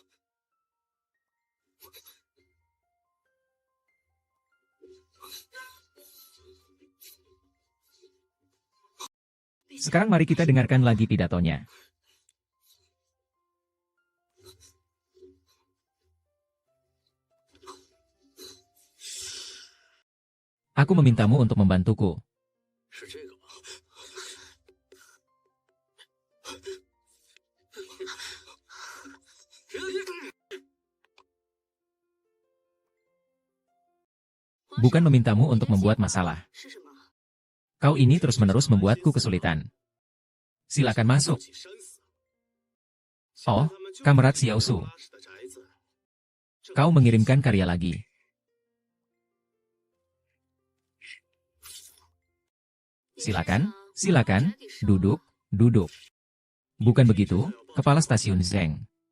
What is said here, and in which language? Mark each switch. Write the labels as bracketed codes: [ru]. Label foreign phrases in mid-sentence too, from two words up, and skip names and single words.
[id] Sekarang mari kita dengarkan lagi pidatonya. Aku memintamu untuk membantuku. [zh] 是这个吗？ [id] Bukan memintamu untuk membuat masalah. [zh] 是什么？ [id] Kau ini terus-menerus membuatku kesulitan. Silakan masuk. [zh] 自己扇死。 [id] Oh, Kamerat Xiao Su. Kau mengirimkan karya lagi. Silakan, silakan, duduk, duduk. Bukan begitu, Kepala Stasiun Zeng.